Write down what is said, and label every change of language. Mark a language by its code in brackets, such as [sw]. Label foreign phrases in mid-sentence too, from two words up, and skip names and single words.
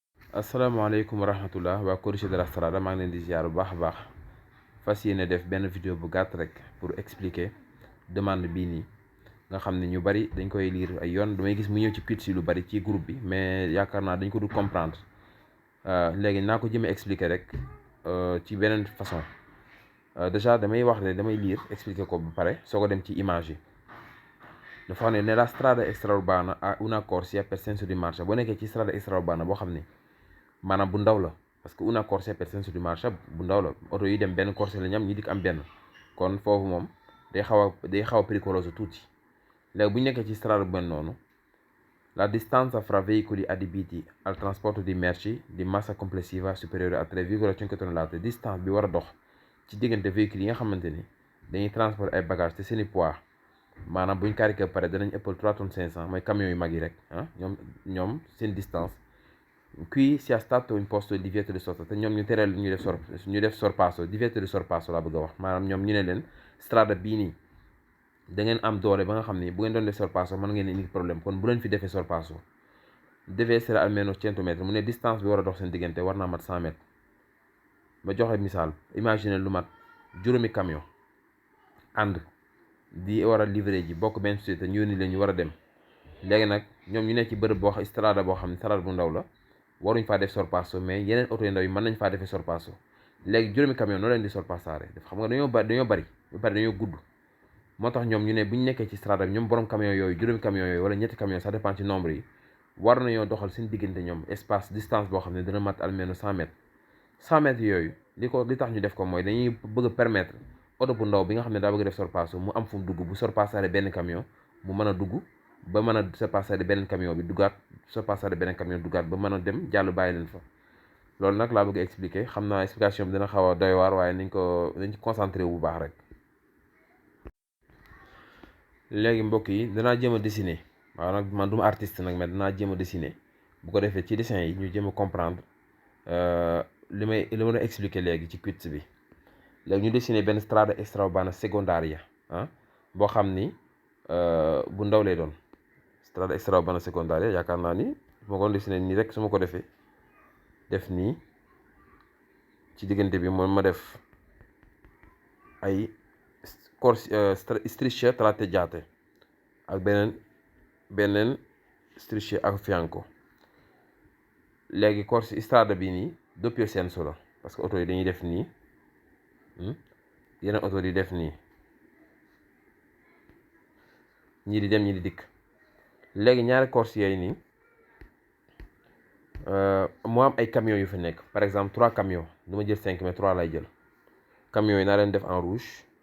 [ar] السلام عليكم ورحمة الله [wo] waa Corniche de la Strada maa ngi leen di ziar bu baax a baax fas yéene def benn vidéo bu gàtt rek [fr] pour expliquer demande [wo] bii nii nga xam ne ñu bari dañ koy lire ay yoon damay gis mu ñëw ci tweets yi lu bari ci groupe bi mais yaakaar naa dañ ko du comprendre léegi naa ko jëmee expliquer rek ci beneen façon déjà damay wax ne damay lire expliquer ko ba pare soo ko dem ci image yi dafa xam ne [it] nella strada extraurbana ha una corsia per senso di marcia [wo] boo nekkee ci strada extraurbana boo xam ne maanaam bu ndaw la [fr] parce que [it] una corsia per senso di marcia [wo] bu ndaw la oto yi dem benn corsia la ñu am ñi dikk am benn kon foofu moom day xaw a pericoloso tuuti léegi bu ñu nekkee ci strada bu mel noonu [it] la distanza fra veicoli adibiti al trasporto di merci di massa complessiva superiore a 3,5 tonnellate [wo] distance bi war a dox ci diggante véhicules yi nga xamante ni dañuy transporter ay bagages te seeni poids maanaam buñ carré ba pare danañ ëppal 3 tonnes 500 mooy camions yu mag yi rek ñoom seen distance [it] qui sia stato imposto il divieto di sosta [wo] te ñoom ñu tereel ñu def [it] sorpasso divieto di sorpasso [wo] laa bëgg a wax maanaam ñoom ñu ne leen strada bii nii da ngeen am doole ba nga xam ni bu ngeen doon def sorpasso mën ngeen indi problème kon bu leen fi defee [it] sorpasso deve essere almeno [wo] 100 mètres mu ne distance bi war a dox seen diggante war naa mat 100 mètres ba joxe misaal imagine lu mat juróomi camion ànd di war a livrer ji bokk benn société ñu yónni leen ñu war a dem léegi nag ñoom ñu nekk ci bërëb boo xam strada boo xam ne strada bu ndaw la waruñ faa def sorpasso mais yeneen oto yu ndaw yi mën nañ faa defee sorpasso léegi juróomi camion noo leen di sorpassaare def xam nga dañoo bari ba pare dañoo gudd moo tax ñoom ñu ne bu ñu nekkee ci strada bi ñoom borom camion yooyu juróomi camion yooyu wala ñetti camion [fr] ça dépend [wo] ci nombre yi war nañoo doxal seen diggante ñoom [fr] espace distance [wo] boo xam ne dina mat almenos 100 mètres 100 mètres yooyu li tax ñu def ko mooy dañuy bëgg a permettre oto bu ndaw bi nga xam ne daa bëgg def sorpasso mu am fu mu dugg bu sorpassaare benn camion mu mën a dugg ba mën a sorpassaare beneen camion bi duggaat sorpassaare beneen camion duggaat ba mën a dem jàll bàyyi leen fa loolu nag laa bëgg expliquer xam naa explication bi dina xaw a doy waar waaye nañ ci concentré wu bu baax rek. léegi mbokk yi danaa jéem a dessiner waaw nag man du ma artiste nag mais danaa jéem a dessiner bu ko defee ci dessin yi ñu jéem a comprendre li ma la expliquer léegi ci quiz bi léegi ñu dessiner benn [it] strada extraurbana secondaria [wo] boo xam ni bu ndaw lay doon [it] strada extraurbana secondaria [wo] yaakaar naa ni moo ko dessiné nii rek su ma ko defee def nii ci diggante bi moom ma def ay [it] strisce tratteggiate [wo] ak beneen [it] strisce a fianco [wo] léegi corsia strada bi nii [it] doppio senso [wo] la [fr] parce que [wo] oto yi dañuy def nii yeneen oto di def nii ñii di dem ñii di dikk léegi ñaari corsia yi nii moo am ay camions yu fi nekk [fr] par exemple [wo] 3 camions du ma jël 5 mais 3 lay jël camions yi naa leen def [fr] en rouge